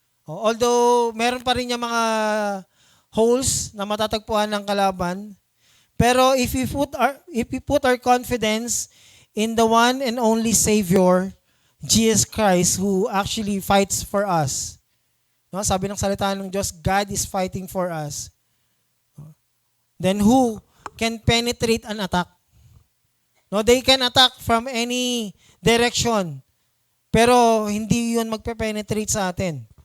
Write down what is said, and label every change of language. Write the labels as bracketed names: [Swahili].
[Filipino] Although meron pa rin yung mga holes na matatagpuan ng kalaban. [English] Pero if we put our confidence in the one and only Savior, Jesus Christ, who actually fights for us. No, [Filipino] sabi ng salita ng Diyos, [English] God is fighting for us. Then who can penetrate an attack? No, they can attack from any direction. [Filipino] Pero hindi 'yun magpe-penetrate sa atin.